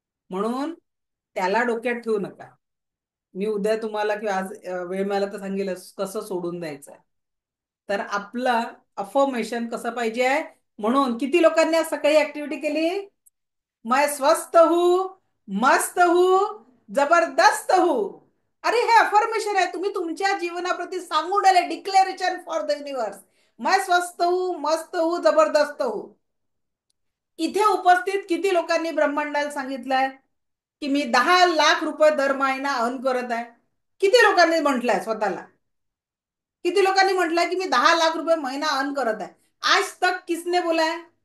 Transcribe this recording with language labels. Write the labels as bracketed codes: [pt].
[mr] म्हणून त्याला डोक्यात ठेवू नका. मी उद्या तुम्हाला किंवा आज वेळ मिळाला तर सांगेल कसं सोडून द्यायचं आहे. तर आपलं अफर्मेशन कसं पाहिजे आहे? म्हणून किती लोकांनी आज सकाळी ऍक्टिव्हिटी केली? [hi] मैं स्वस्थ हूं, मस्त हूं, जबरदस्त हूं. [mr] अरे हे अफर्मेशन आहे, तुम्ही तुमच्या जीवनाप्रती सांगून राहिले, [en] Declaration for the universe. [hi] मैं स्वस्थ हूं, मस्त हूं, जबरदस्त हूं. [mr] इथे उपस्थित किती लोकांनी ब्रह्मांडाला सांगितलंय की मी 10 लाख रुपये दर महिना अर्न करत आहे? किती लोकांनी म्हटलंय स्वतःला? किती लोकांनी म्हटलंय की मी 10 लाख रुपये महिना अर्न करत आहे? [hi] आज तक किसने बोला है?